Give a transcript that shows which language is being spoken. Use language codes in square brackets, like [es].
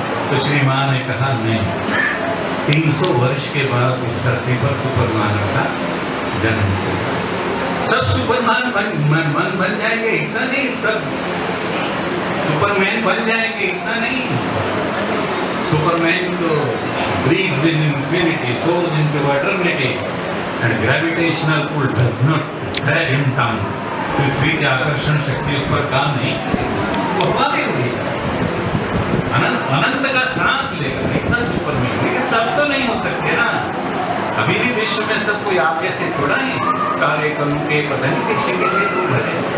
[hi] तो श्री माँ ने कहा नहीं, 300 वर्ष के बाद इस धरती पर सुपरमैन का जन्म होगा। सब सुपरमैन बन जाएंगे ऐसा नहीं, सब सुपरमैन बन जाएंगे ऐसा नहीं। सुपरमैन तो [en] breathes in infinity, soars into eternity, and gravitational pull does not drag him down. [hi] पृथ्वी की आकर्षण शक्ति उस पर काम नहीं, वो हवा में उड़ेगा, अनंत का सांस लेगा, ऐसा सुपरमैन। लेकिन सब तो नहीं हो सकते ना, अभी भी विश्व में सब कोई आप जैसे थोड़ा ही कार्य करूं के पता नहीं किसी तो भरे।